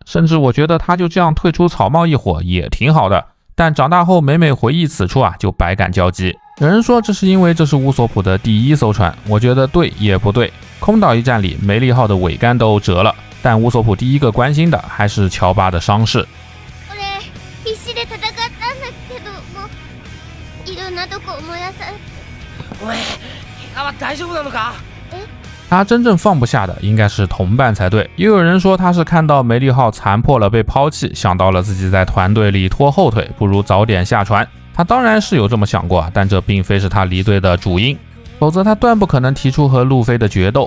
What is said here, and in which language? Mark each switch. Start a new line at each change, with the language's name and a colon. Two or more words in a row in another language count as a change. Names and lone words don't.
Chinese: 甚至我觉得他就这样退出草帽一伙也挺好的。但长大后每每回忆此处啊，就百感交集。有人说这是因为这是乌索普的第1艘船，我觉得对也不对。空岛一战里梅利号的桅杆都折了， 但乌索普第一个关心的还是乔巴的伤势。
Japanese: 俺必死で戦ったんだけど、もういろんなとこ燃やされて。お前怪我は大丈夫なのか？
Chinese: 他真正放不下的应该是同伴才对。也有人说他是看到梅利号残破了被抛弃，想到了自己在团队里拖后腿，不如早点下船。他当然是有这么想过，但这并非是他离队的主因，否则他断不可能提出和路飞的决斗。